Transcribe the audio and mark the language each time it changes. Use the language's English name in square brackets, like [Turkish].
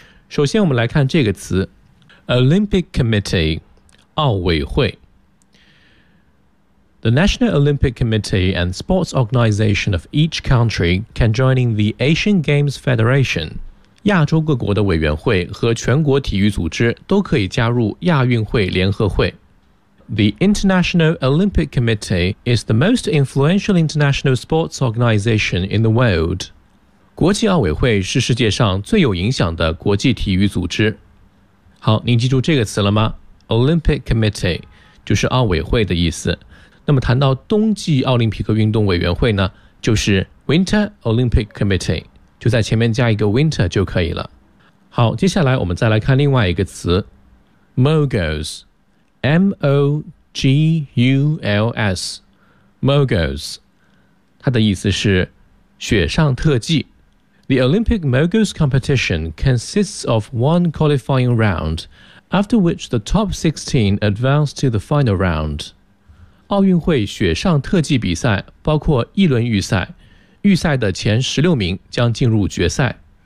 [Chinese] 首先我们来看这个词 Olympic Committee， 奥委会。 [English] The National Olympic Committee and Sports Organization of each country can join in the Asian Games Federation。 [Chinese] 亚洲各国的委员会和全国体育组织都可以加入亚运会联合会。 [English] The International Olympic Committee is the most influential international sports organization in the world. [Chinese] 国际奥委会是世界上最有影响的国际体育组织。好，您记住这个词了吗？Olympic Committee 就是奥委会的意思。那么谈到冬季奥林匹克运动委员会呢，就是 Winter Olympic Committee， 就在前面加一个 winter 就可以了。好，接下来我们再来看另外一个词 Moguls。 M-O-G-U-L-S Moguls， 它的意思是雪上特技。 [English] The Olympic Moguls competition consists of one qualifying round, after which the top 16 advance to the final round. [Chinese] 奥运会雪上特技比赛包括一轮预赛，预赛的前16名将进入决赛。